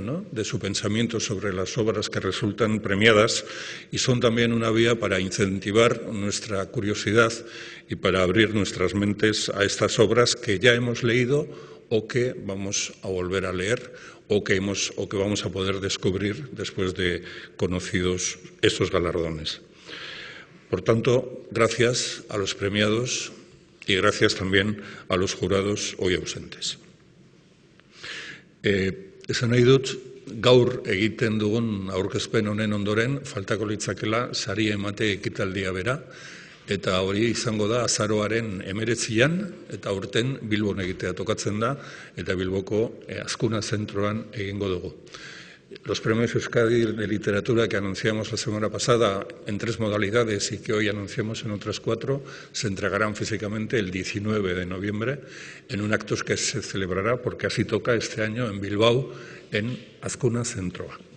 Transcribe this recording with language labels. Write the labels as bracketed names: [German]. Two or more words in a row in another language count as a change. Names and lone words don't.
[Spanish] ¿no?, de su pensamiento sobre las obras que resultan premiadas, y son también una vía para incentivar nuestra curiosidad y para abrir nuestras mentes a estas obras que ya hemos leído o que vamos a volver a leer o que vamos a poder descubrir después de conocidos estos galardones. Por tanto, gracias a los premiados y gracias también a los jurados hoy ausentes. [Basque] Esan nahi dut, gaur egiten dugun aurkezpen honen ondoren, faltako litzakela sari emate ekitaldia bera, eta hori izango da azaroaren 19an, eta aurten Bilbon egitea tokatzen da, eta Bilboko Azkuna zentroan egingo dugu. [Spanish] Los premios Euskadi de Literatura que anunciamos la semana pasada en 3 modalidades y que hoy anunciamos en otras 4 se entregarán físicamente el 19 de noviembre en un acto que se celebrará, porque así toca este año, en Bilbao, en Azkuna Zentroa.